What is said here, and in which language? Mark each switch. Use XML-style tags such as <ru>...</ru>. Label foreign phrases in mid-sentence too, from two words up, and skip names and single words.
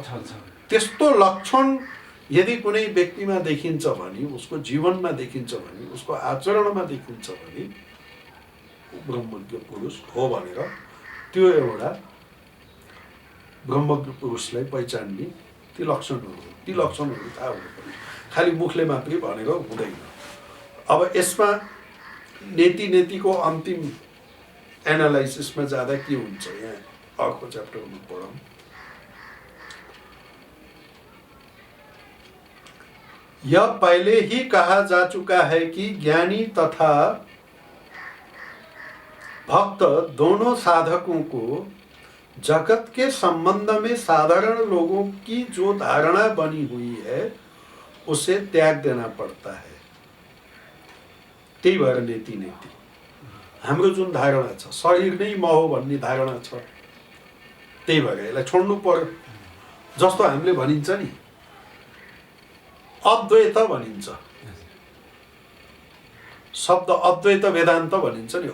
<ne>त्यस्तो लक्षण यदि कुनै व्यक्तिमा देखिन्छ भने, उसको जीवनमा देखिन्छ भने, उसको आचरणमा देखिन्छ भने ब्रह्मज्ञ पुरुष हो भनेर त्यो एउटा ब्रह्मज्ञ पुरुषलाई पहिचान्ने ती लक्षणहरू थाहा हुनु पर्यो। खालि मुखले मात्रै भनेर हुँदैन। अब यसमा नेतिको अन्तिम एनालाइसिसमा जाँदा के हुन्छ? यहाँ अर्को च्याप्टरमा पढौँ।</ne> <hi>यह पहले ही कहा जा चुका है कि ज्ञानी तथा भक्त दोनों साधकों को जगत के संबंध में साधारण लोगों की जो धारणा बनी हुई है उसे त्याग देना पड़ता है।</hi> <ne>त्यही भएर नेति नेति हाम्रो जुन धारणा छ शरीर नै म हो भन्ने धारणा छ, त्यही भएर यसलाई छोड्नु पर्यो। जस्तो हामीले भनिन्छ नि अद्वैत भनिन्छ, शब्द अद्वैत वेदान्त भनिन्छ नि।</ne>